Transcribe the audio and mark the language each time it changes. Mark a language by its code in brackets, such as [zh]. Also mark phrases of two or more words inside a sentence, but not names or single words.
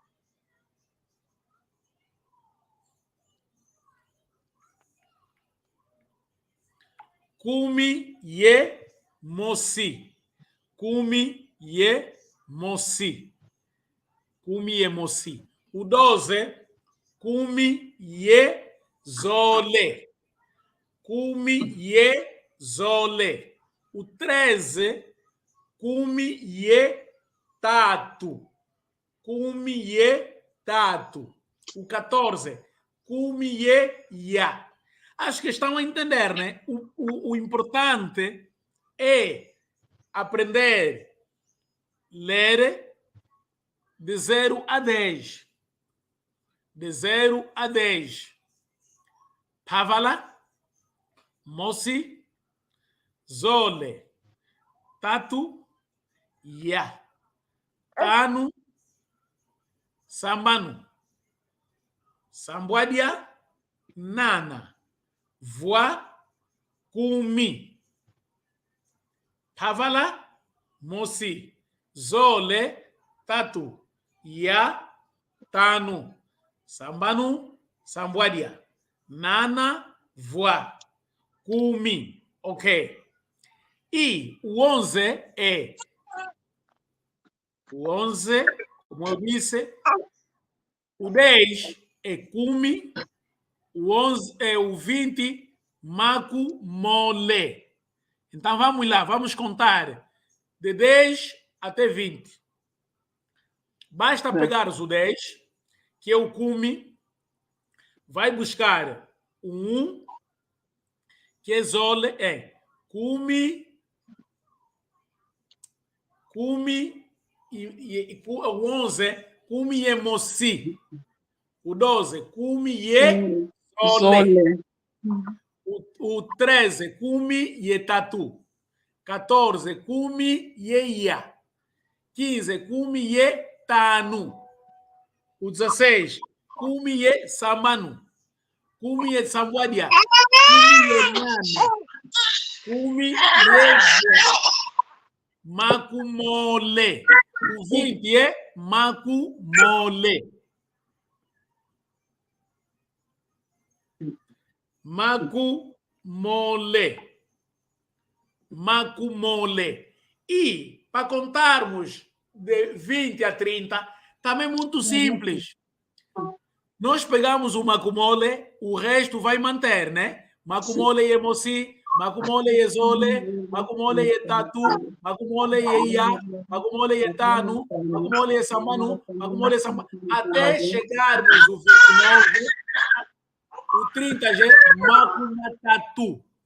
[kg] Kumi, Ye, Moci. Kumi, Ye, Moci. Kumi, Ye, Moci. O 12, Kumi, Ye, Zole. Kumi, Ye, Zole. O 13, Kumi, Ye, Tatu. Kumi, Ye, Tatu. O 14, Kumi, Ye, Ya. [pt] Acho que estão a entender, né? O importante é aprender a ler de 0 a 10. De 0 a 10. [kg] Pavala, Moci, Zole, Tatu, Ya, Tanu, Sambanu, Sambuadia, Nana, Voa, Kumi. Pavala, Moci, Zole, Tatu, Ya, Tanu, Sambanu, Sambuadia, Nana, Voa, Kumi. [pt] Ok. E o 11 é... O 11, como eu disse, o 10 é Kumi, o 11 é o 20, [kg] Maku, Mole. [pt] Então vamos lá, vamos contar de 10 até 20. Basta pegar o 10, que é o Kumi, vai buscar o 1, que é [kg] Zole, Kumi, e o 11, Kumi e Moci. O 12, Kumi e Zole. O 13, Kumi e Tatu. 14, Kumi e Ya. 15, Kumi e Tanu. O 16, Kumi e Samanu. Kumi e Sambuadia. Kumi e Nana. Kumi e Maku, Mole. [pt] O 20 é [kg] Maku, Mole. Maku, Mole. Maku, Mole. [pt] E, para contarmos de 20 a 30, também é muito simples. Nós pegamos o [kg] Maku, Mole, [pt] o resto vai manter, né? [kg] Maku, Mole e Moci, Maku, Mole e Zole, Maku, Mole e Tatu, Maku, Mole e Ya, Maku, Mole e Tanu, Maku, Mole e Samanu, Maku, Mole e Samanu, [pt] até chegarmos o 29, o 30 já é [kg] Maku, Matatu.